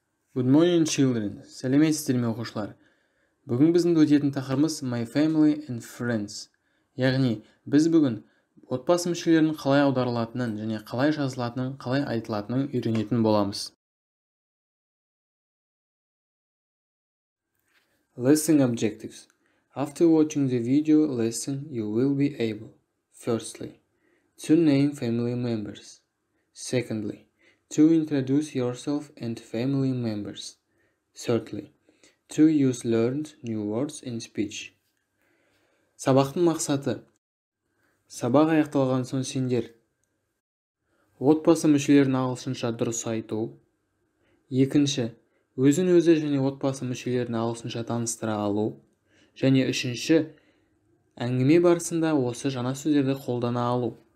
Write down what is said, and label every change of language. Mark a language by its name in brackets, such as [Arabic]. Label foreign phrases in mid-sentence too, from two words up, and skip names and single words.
[English] Good morning, children. [Kazakh] Сәлеметсіздер ме оқушылар? Бүгін біздің өтетін тақырыбымыз [English] My Family and Friends. [Kazakh] Яғни, біз бүгін отбасы мүшелерінің қалай аударылатынын және қалай жазылатынын, қалай айтылатынын үйренетін боламыз. [English] Lesson objectives. After watching the video lesson, you will be able, firstly, to name family members. Secondly, to introduce yourself and family members. Thirdly, to use learned new words in speech. [Kazakh] Сабақтың мақсаты. Сабақ аяқталған соң сендер отбасы мүшелерін ағылшынша дұрыс айту. Екінші, өзін-өзі және отбасы мүшелерін ағылшынша таныстыра алу. Және үшінші, әңгіме барысында осы жаңа сөздерді қолдана алу.